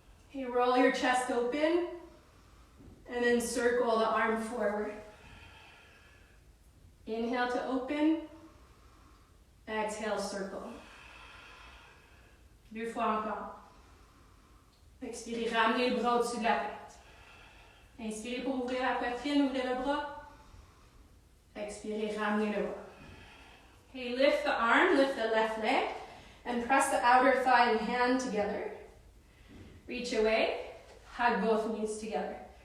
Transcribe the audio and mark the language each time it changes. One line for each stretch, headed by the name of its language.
English: Okay, roll your chest open and then circle the arm forward. Inhale to open, exhale, circle.
French: 2 fois encore. Expirez, ramenez le bras au-dessus de la tête. Inspirez pour ouvrir la poitrine, ouvrez le bras. Expirez, ramenez le bras.
English: Okay, lift the arm, lift the left leg, and press the outer thigh and hand together. Reach away, hug both knees together.